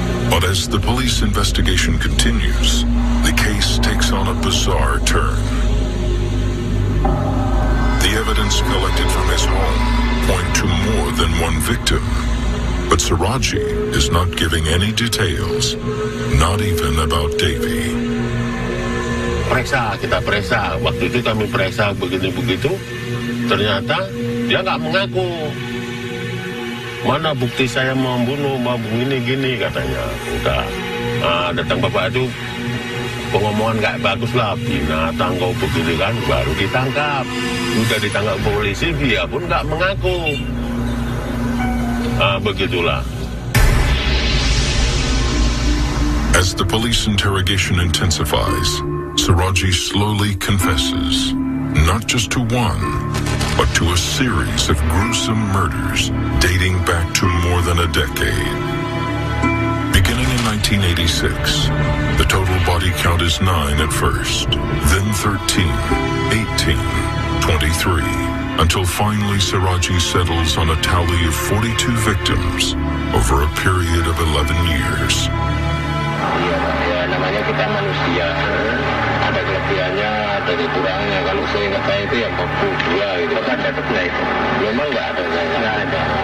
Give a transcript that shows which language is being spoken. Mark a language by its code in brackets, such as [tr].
[en] But as the police investigation continues, the case takes on a bizarre turn. The evidence collected from his home point to more than one victim. But Suradji is not giving any details, not even about Dewi. [id] Kita periksa. Waktu itu kami periksa begini-begitu, ternyata dia nggak mengaku. Mana bukti saya membunuh, mau gini-gini katanya. Udah, datang bapak itu, pengomongan nggak bagus lah, binatang kau begini kan, baru ditangkap. Udah ditangkap polisi, dia pun nggak mengaku. Begitulah. [en] As the police interrogation intensifies, Suradji slowly confesses, not just to one, but to a series of gruesome murders dating back to more than a decade. Beginning in 1986, the total body count is 9 at first, then 13, 18, 23, until finally Suradji settles on a tally of 42 victims over a period of 11 years. [id] Ya, namanya kita manusia, ada kelebihannya, ada kekurangannya. Kalau saya ingat saya itu yang 42 gitu. Bahkan dapetnya itu, memang nggak ada, nggak ada.